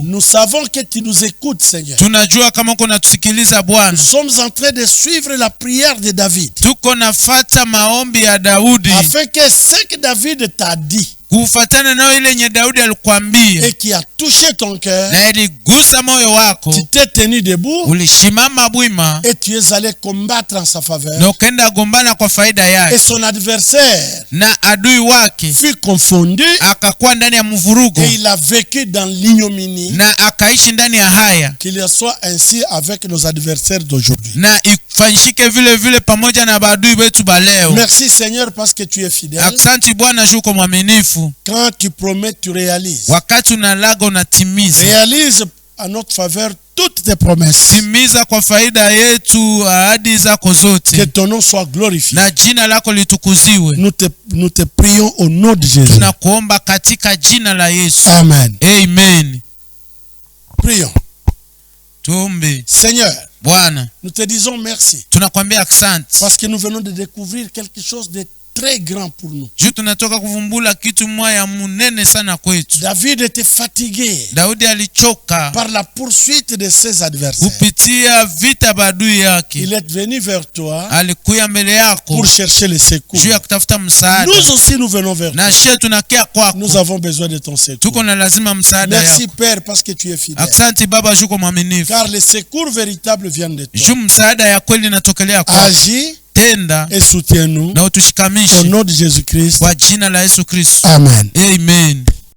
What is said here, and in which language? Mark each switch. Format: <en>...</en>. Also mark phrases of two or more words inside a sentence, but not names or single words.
<fr>Nous savons que tu nous écoutes, Seigneur.</fr> <sw>Tunajua kama uko natusikiliza Bwana.</sw> <fr>Nous sommes en train de suivre la prière de David,</fr> <sw>Tuko nafata maombi ya Daudi,</sw> <fr>afin que ce que David t'a dit,</fr> <sw>kufuatana na ile yenye Daudi alikwambia</sw> <fr>et qui a touché ton cœur,</fr> <sw>na iligusa moyo wako,</sw> <fr>tu t'es tenu debout</fr> <sw>ulishimama bwima</sw> <fr>et tu es allé combattre en sa faveur.</fr> <sw>na ukaenda gombana kwa faida</sw> <fr>Et</fr> <sw>yake,</sw> <fr>son adversaire</fr> <sw>na adui wake</sw> <fr>fut confondu</fr> <sw>akakuwa ndani ya mvurugo</sw> <fr>et il a vécu dans l'ignominie.</fr> <sw>na akaishi ndani ya haya.</sw> <fr>Qu'il soit ainsi avec nos adversaires d'aujourd'hui.</fr> <sw>Na ifanyike vile vile pamoja na badui wetu baleo.</sw> <fr>Merci Seigneur parce que tu es fidèle.</fr> <sw>Asante Bwana juko mwaminifu.</sw> <fr>Quand tu promets, tu réalises.</fr> <sw>Wakati unalaga unatimiza.</sw> <fr>Réalise à notre faveur toutes tes promesses.</fr> <sw>Timiza kwa faida yetu ahadi zako zote.</sw> <fr>Que ton nom soit glorifié.</fr> <sw>Na jina lako litukuziwe.</sw> <fr>Nous te prions au nom de Jésus.</fr> <sw>Tunakuomba katika jina la Yesu.</sw> <fr>Amen.</fr> <sw>Amen.</sw> <fr>Prions.</fr> <sw>Tuombe.</sw> <fr>Seigneur,</fr> <sw>Bwana,</sw> <fr>nous te disons merci.</fr> <sw>tunakwambia asante.</sw> <fr>Parce que nous venons de découvrir quelque chose de très grand pour nous.</fr> <sw>Juu tunatoka kuvumbula kitu moja munene sana kwetu.</sw> <fr>David était fatigué</fr> <sw>Daudi alichoka</sw> <fr>par la poursuite de ses adversaires.</fr> <sw>kupitia vita badui yake.</sw> <fr>Il est venu vers toi</fr> <sw>Alikuya mbele yako</sw> <fr>pour chercher le secours.</fr> <sw>juu ya kutafuta msaada.</sw> <fr>Nous aussi nous venons vers toi.</fr> <sw>Na shie tunakia kwako.</sw> <fr>Nous avons besoin de ton secours.</fr> <sw>Tuko na lazima msaada</sw> <fr>Merci</fr> <sw>yako.</sw> <fr>Père parce que tu es fidèle.</fr> <sw>Asante Baba juko mwaminifu.</sw> <fr>Car le secours véritable vient de toi.</fr> <sw>Juu msaada ya kweli natokelea kwako.</sw> <fr>Agis</fr> <sw>Tenda</sw> <fr>et soutiens-nous</fr> <sw>na utushikamishe</sw> <fr>au nom de Jésus-Christ.</fr> <sw>kwa jina la Yesu Kristo.</sw> <fr>Amen.</fr> <sw>Amen.</sw>